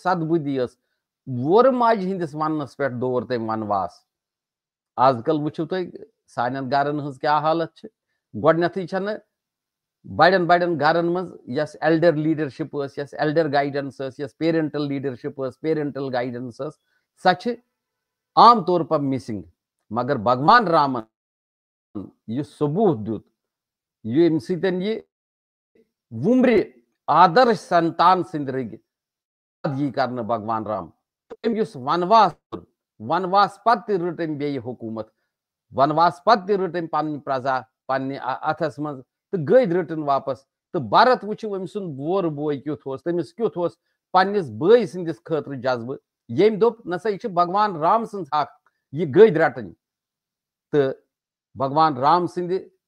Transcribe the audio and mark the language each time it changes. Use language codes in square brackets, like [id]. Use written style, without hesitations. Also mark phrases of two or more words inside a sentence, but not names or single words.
[ks] سد بُدھی ٲس وورٕ ماجہِ ہٕنٛدِس وننس پٮ۪ٹھ دور تٔمۍ ونواس آز کل وٕچھِو تُہۍ سانٮ۪ن گرن ہٕنٛز کیٛاہ حالت چھِ گۄڈنیتھٕے چھنہٕ بڑٮ۪ن بڑٮ۪ن گرن منٛز یۄس [en] elder leadership [ks] ٲس یۄس [en] elder guidance [ks] ٲس یۄس [en] parental leadership [ks] ٲس [en] parental guidance [ks] ٲس سۄ چھِ [ur] عام طور پر [ks] مسنگ مگر بھگوان رامن یُس ثبوٗت دیُت ییٚمہِ سۭتۍ یہِ وُمرِ آدرش سنتان سٕنٛدۍ رٔگۍ یی کرنہٕ بھگوان رام أمۍ یُس ونواس کوٚر ونواس پتہٕ تہِ رٔٹ أمۍ بیٚیہِ حکوٗمت ونواس پتہٕ تہِ رٔٹ أمۍ پنٕنۍ پرزا پننہِ اتھس منٛز تہٕ گٔدۍ رٔٹٕن واپس تہٕ بھرت وٕچھِو أمۍ سُنٛد بور بوے کیُتھ اوس تٔمِس کیُتھ اوس پننِس بٲے سٕنٛدِس خٲطرٕ جذبہٕ ییٚمۍ دوٚپ نسا یہِ چھِ بھگوان رام سٕنٛز حق یہِ گٔدۍ رٹٕنۍ تہٕ بھگوان رام سٕنٛدِ